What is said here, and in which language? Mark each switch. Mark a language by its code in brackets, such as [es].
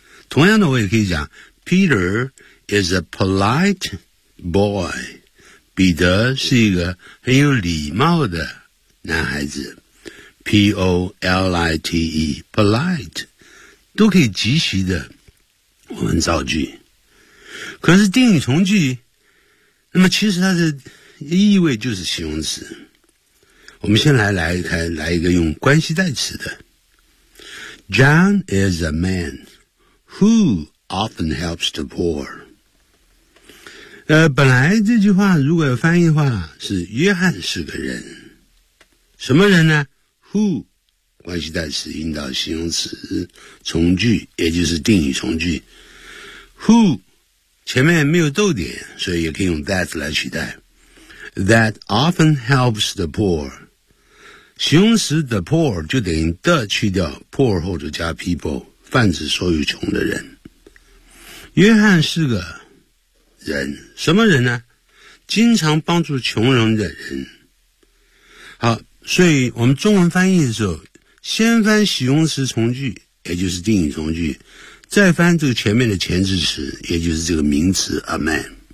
[zh] 同样的，我也可以讲 [en] Peter is a polite boy， [zh] 彼得是一个很有礼貌的男孩子， P-O-L-I-T-E polite 都可以及时的我们造句。可是定语从句，那么其实它的意味就是形容词。我们先来一个用关系代词的， [en] John is a man who often helps the poor. [zh] 本来这句话如果有翻译的话是约翰是个人。什么人呢？ Who 关系代词引导形容词从句，也就是定语从句。 Who 前面没有逗点，所以也可以用 that 来取代。 [en] That often helps the poor。 [zh] 形容词 the poor 就等于 the 去掉 poor 后就加 people， 泛指所有穷的人。约翰是个人，什么人呢？经常帮助穷人的人。好，所以我们中文翻译的时候先翻形容词从句，也就是定语从句，再翻这个前面的前置词，也就是这个名词 a man。